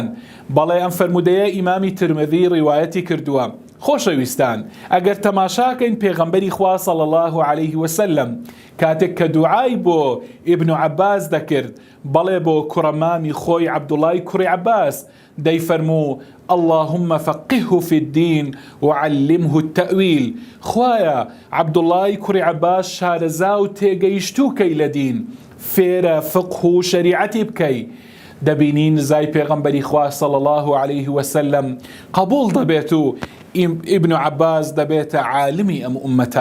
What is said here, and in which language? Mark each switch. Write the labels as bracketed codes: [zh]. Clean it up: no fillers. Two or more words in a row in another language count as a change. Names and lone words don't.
[ckb] بەڵێ ئەم فەرمودەیە ئیمامی ترمذی ڕیوایەتی کردووە. خۆشەویستان، ئەگەر تەماشاکەین پێغەمبەری خوا صلی الله عليه وسلم کاتێک کە دوعای بۆ ئیبن عەباس دەکرد، بەڵێ بۆ کوڕەمامی خۆی عەبدوڵای کوڕی عەباس، دەیفەرموو: [ar] اللهم فقهه في الدين وعلمه التأويل. [ckb] خوایا عەبدوڵای کوڕی عەباس شارەزا و تێگەیشتووکەی لە دین، فێرە فقه و شەریعەتی بکەی. دەبینی نزای پێغەمبەری خوا صلی الله عليه وسلم قبول دەبێت و ئیبن عەباس دەبێتە عالمی ئەم ئومەتە.